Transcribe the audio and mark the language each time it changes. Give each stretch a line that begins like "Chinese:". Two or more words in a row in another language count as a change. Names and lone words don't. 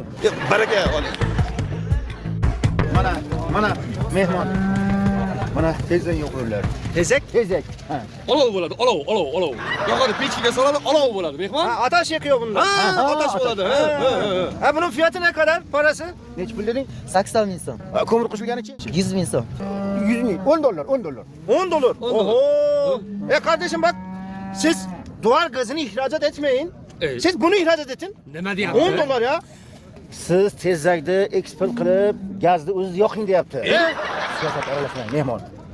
Uzbek: Baraka oling. Mana mehmon. Mana tezak yo'qlar. Tezak? Tezak. Ha. Olov bo'ladi, olov. Yoqadi pechkiga soladi, olov bo'ladi, mehmon. Ha, otash yo'q bunda. Ha, otash bo'ladi.
Turkish: Ha, buning fiyati ne kadar? Parası?
Uzbek: Nech pul deding? 80 ming so'm. Ko'mir qo'shilganicha? 100 ming so'm. 100 ming. 10 dollar. 10 dollar. Oho.
Turkish: Kardeşim bak, siz duvar gazını ihracat etmeyin. Evet. Siz bunu ihracat etin.
Uzbek: Nima deyapti? 10 dollar ya. Siz tezakni eksport qilib, gazni o'ziz yoqing deyapti. Siyosat aralashmang, mehmon.